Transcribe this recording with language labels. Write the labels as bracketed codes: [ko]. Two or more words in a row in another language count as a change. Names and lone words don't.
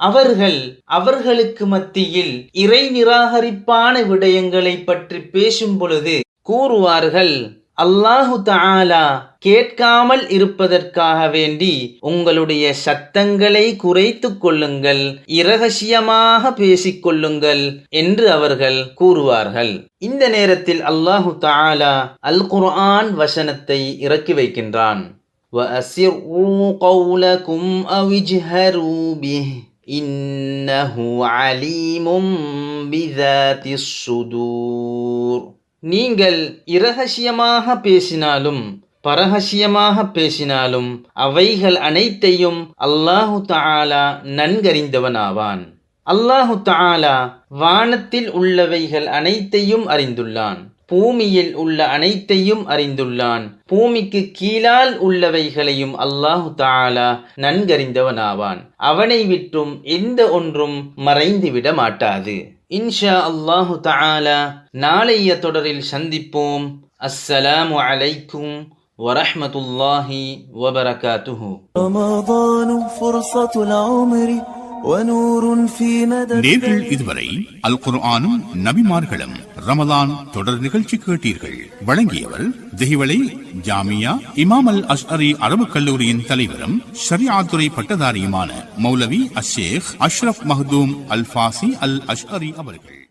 [ta] அவர்களுக்கு மத்தியில் இறை நிராகரிப்பான விடயங்களை பற்றி பேசும் பொழுது கூறுவார்கள், [ar] الله تعالى [ta] கேட்காமல் இருப்பதற்காக வேண்டி உங்களுடைய சத்தங்களை குறைத்துக் கொள்ளுங்கள், இரகசியமாக பேசிக்கொள்ளுங்கள் என்று அவர்கள் கூறுவார்கள். இந்த நேரத்தில் [ar] الله تعالى [ta] அல் குர்ஆன் வசனத்தை இறக்கி வைக்கின்றான். [ar] وَأَسِرُّوا قَوْلَكُمْ أَوِ اجْهَرُوا بِهِ إِنَّهُ عَلِيمٌ بِذَاتِ الصُّدُورِ. [ta] நீங்கள் இரகசியமாக பேசினாலும் பரகசியமாக பேசினாலும் அவைகள் அனைத்தையும் [ar] الله تعالى [ta] நன்கறிந்தவனாவான். [ar] الله تعالى [ta] வானத்தில் உள்ளவைகள் அனைத்தையும் அறிந்துள்ளான், பூமியில் உள்ள அனைத்தையும் அறிந்துள்ளான், பூமிக்கு கீழால் உள்ளவைகளையும் [ar] الله تعالى [ta] நன்கறிந்தவனாவான். அவனை விட்டும் எந்த ஒன்றும் மறைந்துவிட மாட்டாது. [ar] إن شاء الله تعالى [ta] நாளைய தொடரில் சந்திப்போம். [ar] السلام عليكم ورحمة الله وبركاته. رمضان فرصة العمر ونور في مدى. [ta] நேர்கள் இதுவரை அல் குர்ஆனும் நபிமார்களும் ரமலான் தொடர் நிகழ்ச்சி கேட்டீர்கள். வழங்கியவர் திஹிவளை ஜாமியா இமாம் அல் அஷ்அரி அரபு கல்லூரியின் தலைவரும் ஷரியாத் துறை பட்டதாரியுமான மௌலவி அஷேக் அஷ்ரப் மஹ்தூம் அல் ஃபாசி அல் அஷ்அரி அவர்கள்.